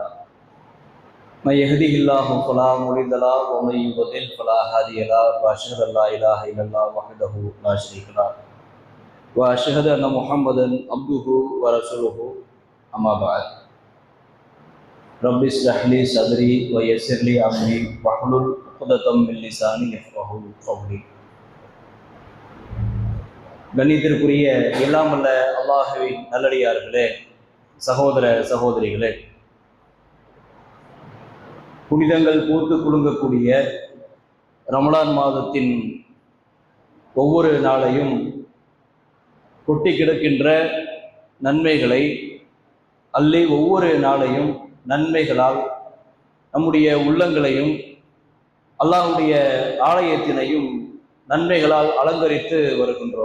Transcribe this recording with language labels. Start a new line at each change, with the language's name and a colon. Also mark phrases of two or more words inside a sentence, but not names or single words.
Arabic: من يهده الله فلا مضل له ومن يضلل فلا هادي له وأشهد أن لا إله إلا الله وحده لا شريك له وأشهد أن محمدا عبده ورسوله أما بعد. رب اشرح لي صدري ويسر لي أمري واحلل عقدة من لساني يفقهوا قولي.
Tamil: கண்ணியத்திற்குரிய எல்லாம் வல்ல அல்லாஹ்வின் நல்லடியார்களே, சகோதர சகோதரிகளே, புனிதங்கள் பூத்து குலுங்கக்கூடிய ரமலான் மாதத்தின் ஒவ்வொரு நாளையும் கொட்டி கிடக்கின்ற நன்மைகளை அள்ளி ஒவ்வொரு நாளையும் நன்மைகளால் நம்முடைய உள்ளங்களையும் அல்லாஹ்வுடைய ஆலயத்தினையும் நன்மைகளால் அலங்கரித்து வருகின்றோம்.